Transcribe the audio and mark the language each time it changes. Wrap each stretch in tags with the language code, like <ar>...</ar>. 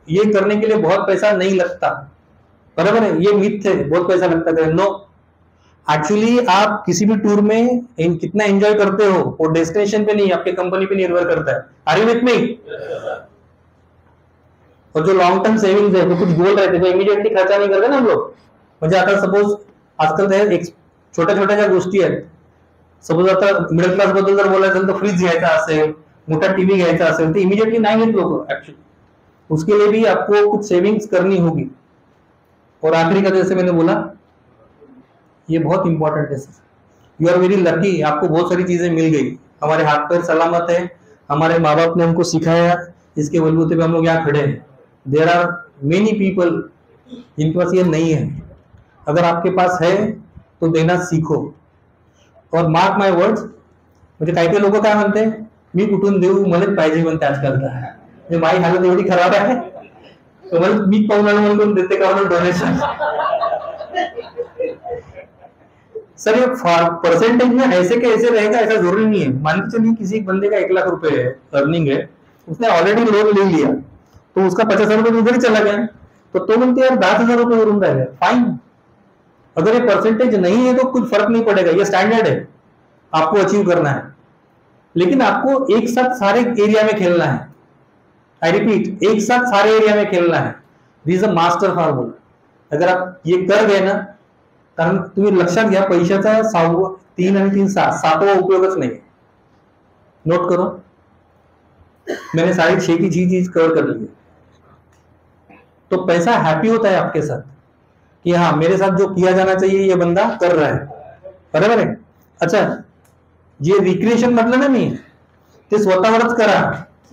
<hi>ये करने के लिए बहुत पैसा नहीं लगता, बराबर है, ये मिथ है बहुत पैसा लगता है, नो। एक्चुअली आप किसी भी टूर में कितना एंजॉय करते हो वो डेस्टिनेशन पे नहीं, आपके कंपनी पे निर्भर करता है।</hi> <en>Are you with me?</en> <hi>और जो लॉन्ग टर्म सेविंग्स है, तो कुछ गोल रहते हैं, इमिडिएटली खर्चा नहीं करते ना हम लोग।</hi> <mr>म्हणजे आता सपोज आजकाल छोट्या छोट्या ज्या गोष्टी आहेत, सपोज आता मिडल क्लास बद्दल जर बोलायचं तर फ्रीज घ्यायचा असेल, मोटा टीवी घ्यायचा असेल, तो इमिडिएटली नहीं घेत लोग एक्चुअली,</mr> <hi>उसके लिए भी आपको कुछ सेविंग्स करनी होगी। और आखिरी का जैसे मैंने बोला, ये बहुत इंपॉर्टेंट है sir,</hi> <en>you are very lucky,</en> <hi>आपको बहुत सारी चीजें मिल गई, हमारे हाथ पैर सलामत है, हमारे माँ बाप ने हमको सिखाया, इसके बलबूते पे हम लोग यहाँ खड़े हैं।</hi> <en>there are many people</en> <hi>जिनके पास ये नहीं है, अगर आपके पास है तो देना सीखो।</hi> <mr>और</mr> <en>mark my words,</en> <mr>म्हणजे काही काही लोक काय म्हणते, मी कुठून देऊ, मलाच पाहिजे म्हणते आजकाल, माझी हालत एवढी खराब आहे तो मला मी पाहून म्हणून देते का म्हणून डोनेशन।</mr> <hi>सर ये परसेंटेज में ऐसे के ऐसे रहेगा ऐसा जरूरी नहीं है। मान के चलिए किसी एक बंदे का 1 लाख रुपए है अर्निंग है, उसने ऑलरेडी लोन ले लिया, तो उसका 50,000 रुपये उधर ही चला गया,</hi> <mr>तो म्हणते यार 10,000 रुपये वरून राहिले,</mr> <hi>फाइन। अगर ये परसेंटेज नहीं है तो कुछ फर्क नहीं पड़ेगा, ये स्टैंडर्ड है, आपको अचीव करना है, लेकिन आपको एक साथ सारे एरिया में खेलना है।</hi> <en>I repeat,</en> <hi>एक साथ सारे एरिया में खेलना है।</hi> <en>This is a master formula.</en> <hi>अगर आप ये कर गए ना,</hi> <mr>कारण तुम्ही लक्षात घ्या, पैशाचा 3 आणि 3 7वां उपयोगच नाही।</mr> <hi>नोट करो, मैंने 6.5 की चीज कवर कर ली है। तो पैसा हैप्पी होता है आपके साथ कि हाँ मेरे साथ जो किया जाना चाहिए ये बंदा कर रहा है,</hi> <mr>बरोबर आहे। अच्छा, जे रिक्रिएशन म्हटलं ना मी, ते स्वतःवरच करा।</mr>